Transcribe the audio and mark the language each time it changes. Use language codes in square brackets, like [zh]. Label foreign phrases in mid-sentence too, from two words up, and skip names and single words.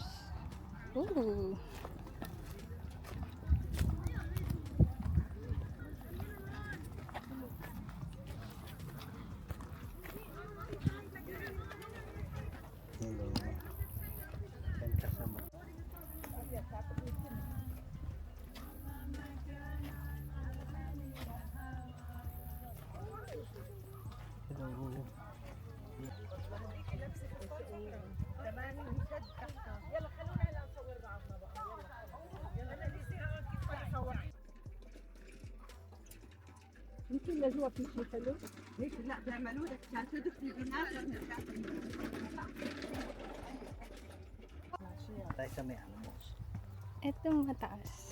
[tl] Ooh. Hello. Yan kasama. Hello. [ar] يمكن لازم في شيء حلو. ليش لا بيعملوا لك عشان تدخل الناس. [tl] tayo sa may animals. Itong mataas.